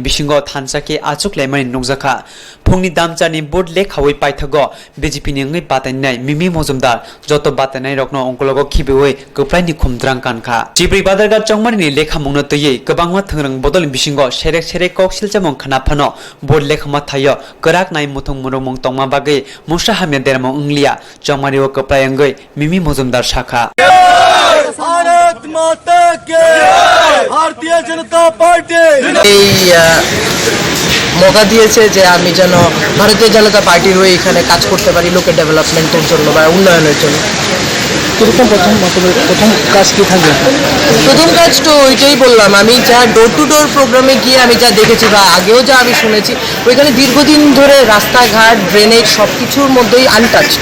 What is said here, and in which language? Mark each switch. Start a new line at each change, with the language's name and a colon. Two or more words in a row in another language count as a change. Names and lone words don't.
Bodo: बिसिंगो थानसाके आचुक लायमानि नुकजाखा फुंनि दामचानि बोर्ड लेख हावै पाइथगो बीजेपी नि अंगै बातेनाय मिमि मजुमदार जत बातेनाय रकनो अंकलगो खिबेवै गोप्लायनि खुमद्रां कानखा चिप्रि बादरकाट चंमारिनि खामुंनो तयै गोबांमा थंरं बदल बिसिंगो सेरेक कौशल जमं खनाफनो बोर्ड लेखमा थायो कराक नाय मुथुं मुरुमं तंमा बागै मुसा हामिया देरमं इंलिया चंमारि ओ कप्लायंगै मिमि मजुमदार शाखा
Hindi: भारत माता के भारतीय जनता पार्टी
Bangla: मौका দিয়েছে যে আমি যেন ভারতীয় জনতা পার্টির হয়ে এখানে কাজ করতে পারি লোকের ডেভেলপমেন্টের জন্য বা উন্নয়নের জন্য। প্রথম কাজ কি থাকবে? প্রথম কাজ তো ওইটাই বললাম, আমি যা
English: door to door
Bangla: প্রোগ্রামে গিয়ে আমি যা দেখেছি বা আগেও যা আমি শুনেছি ওইখানে দীর্ঘদিন ধরে রাস্তাঘাট ড্রেনেজ সব কিছুর মধ্যেই আনটাচড।